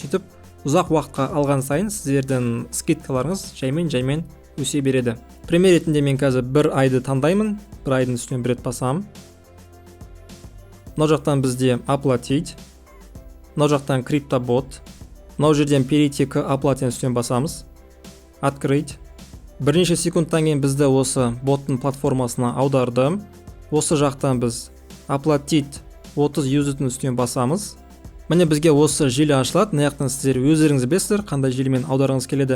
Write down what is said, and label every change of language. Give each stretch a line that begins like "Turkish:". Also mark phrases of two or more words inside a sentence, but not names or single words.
Kazakh: Сөйтіп, ұзақ уақытқа алған сайын сіздердің скидкаларыңыз жаймен өсе береді. Пример ретінде мен қазір 1 айды таңдаймын. 1 айдың үстінен бір рет басамын. Мына жақтан бізде оплатить. Мына жақтан криптобот. Мына жерден
Russian: перейти к оплате
Kazakh: үстінен басамыз.
Russian: Открыть.
Kazakh: Бірнеше секундтан кейін бізді осы боттың платформасына аударды. Осы жақтан біз оплатить 30 юзетін үстінен басамыз. Міне бізге осы желі ашылады. Мына жақтан сіздер өздеріңіз білесіздер, қандай желімен аударғыңыз келеді.